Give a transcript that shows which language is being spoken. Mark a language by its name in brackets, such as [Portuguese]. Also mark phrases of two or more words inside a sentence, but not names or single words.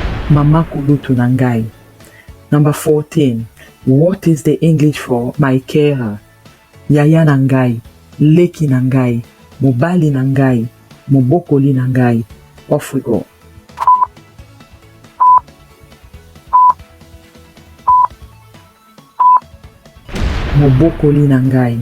[Lingala] Mama kulutu nangai. [English] Number 14. What is the English for my carer? [Lingala] Yaya nangai, leki nangai, mobali nangai, mobokoli nangai. [English] Off we go. [Lingala] Mobokoli nangai.